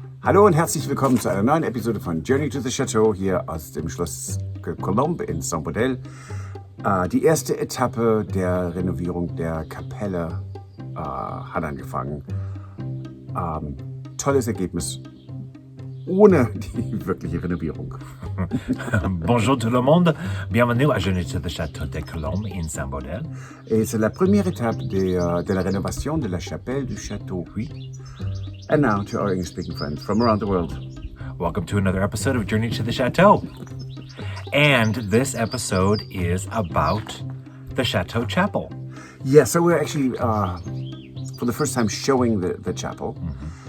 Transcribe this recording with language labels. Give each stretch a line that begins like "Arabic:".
German: Hallo und herzlich willkommen zu einer neuen Episode von Journey to the Chateau hier aus dem Schloss de Colombe in Saint-Baudel. Die erste Etappe der Renovierung der Kapelle hat angefangen. Tolles Ergebnis ohne die wirkliche Renovierung.
French: Bonjour tout le monde, bienvenue à Journey to the Château de Colombe in Saint-Baudel. Et c'est la première étape de la rénovation de la chapelle du Château. Oui.
English: And now to our English-speaking friends from around the world. Welcome to another episode of Journey to the Chateau. And this episode is about the Chateau Chapel. Yeah, so we're actually, for the first time, showing the chapel. Mm-hmm.